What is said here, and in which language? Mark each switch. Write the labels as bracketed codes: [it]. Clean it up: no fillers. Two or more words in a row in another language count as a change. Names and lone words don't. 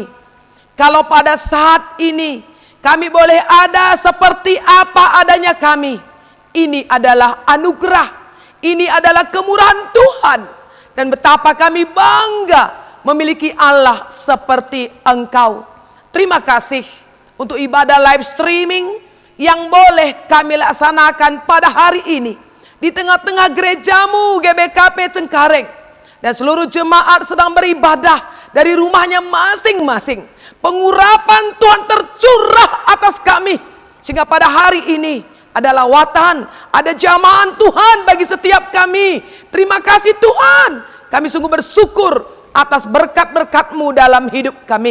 [id] Kalau pada saat ini kami boleh ada seperti apa adanya kami, ini adalah anugerah, ini adalah kemurahan Tuhan. Dan betapa kami bangga memiliki Allah seperti Engkau. Terima kasih untuk ibadah [en] live streaming [id] yang boleh kami laksanakan pada hari ini di tengah-tengah gerejamu GBKP Cengkareng. Dan seluruh jemaat sedang beribadah dari rumahnya masing-masing. Pengurapan Tuhan tercurah atas kami, sehingga pada hari ini ada lawatan, ada jamahan Tuhan bagi setiap kami. Terima kasih Tuhan, kami sungguh bersyukur atas berkat-berkat-Mu dalam hidup kami.